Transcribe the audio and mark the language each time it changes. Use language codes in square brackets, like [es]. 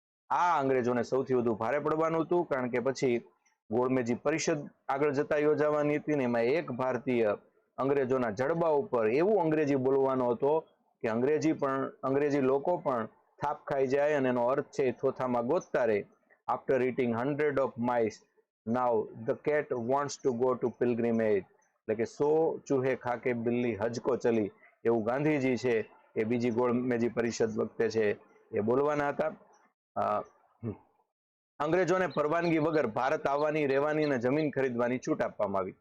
[gu] આ અંગ્રેજોને સૌથી વધુ ભારે પડવાનું હતું, કારણ કે પછી ગોળમેજી પરિષદ આગળ જતા યોજાવાની હતી ને એમાં એક ભારતીય અંગ્રેજોના જડબા ઉપર એવું અંગ્રેજી બોલવાનો હતો કે અંગ્રેજી લોકો પણ થાપ ખાઈ જાય અને એનો અર્થ છે થોથામાં ગોતતા રહે. [en] After eating 100 of mice, now the cat wants to go to pilgrimage. [gu] એટલે કે [hi] 100 ચૂહે ખાકે બિલ્લી હજ કો ચલી, [gu] એવું ગાંધીજી છે એ બીજી ગોળમેજી પરિષદ વખતે છે એ બોલવાના હતા. અંગ્રેજોને પરવાનગી વગર ભારત આવવાની, રહેવાની અને જમીન ખરીદવાની છૂટ આપવામાં આવી.